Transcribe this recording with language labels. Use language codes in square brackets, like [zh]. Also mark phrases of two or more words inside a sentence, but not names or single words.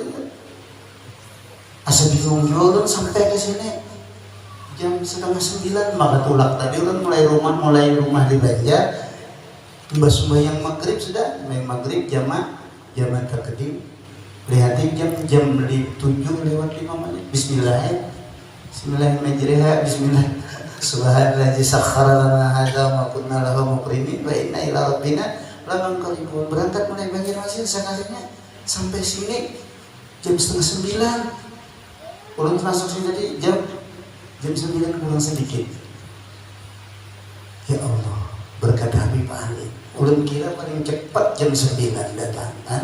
[bjn] Asa bingung juga sampai ke sini jam setengah 9, maka tulak tadi kan mulai rumah di Banjar. Mbak sembahyang maghrib sudah, sembahyang maghrib jamaah terkedim. Lihatin jam 7:05 [ar] بسم الله الرحمن الرحيم. بسم الله. سبحان الذي سخر لنا هذا وما كنا له مقرنين وإنا إلى ربنا لمنقلبون. [bjn] Berangkat mulai Banjarmasin sekalinya sampai sini jam setengah 9. Ulun masuk sini tadi jam 9 kurang sedikit. [ar] يا الله, [bjn] berkat Habib Ali. Ulun kira paling cepat jam 9 datang kan.